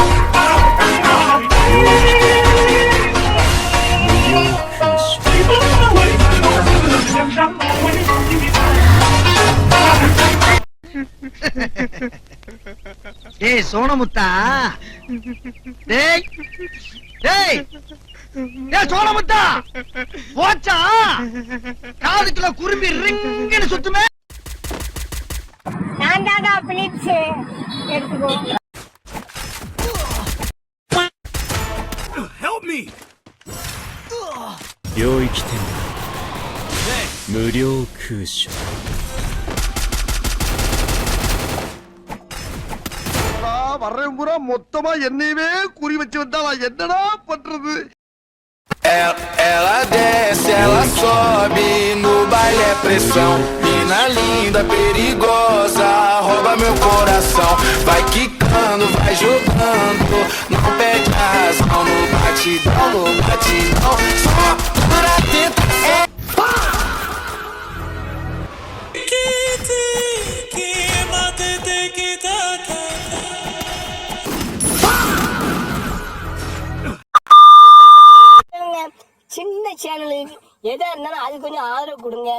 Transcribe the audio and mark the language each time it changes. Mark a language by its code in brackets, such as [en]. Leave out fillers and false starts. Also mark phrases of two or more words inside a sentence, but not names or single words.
[ta] ஏய் சோனமுத்தா, டேய் டேய் டேய் சோனமுத்தா, போச்சா? காதுக்குள்ள குரும்பி ரிங்னு சுத்துமே. நான் தாடா பிளிட்ஸ் எடுத்துக்கோ. [en] Help me. [ja] 領域展開無料空襲 [ta] வர்றேன் பூரா மொத்தமா என்னையவே குறி வச்சு வந்தா நான் என்னடா பண்றது? [pt] Ela desce, ela sobe, no baile é pressão. Mina linda, perigosa, rouba meu coração. Vai quicando, vai jogando, não perde a razão. No batidão, só por tentação. [ta] சின்ன சேனலுக்கு எதா இருந்தாலும் அது கொஞ்சம் ஆதரவு கொடுங்க.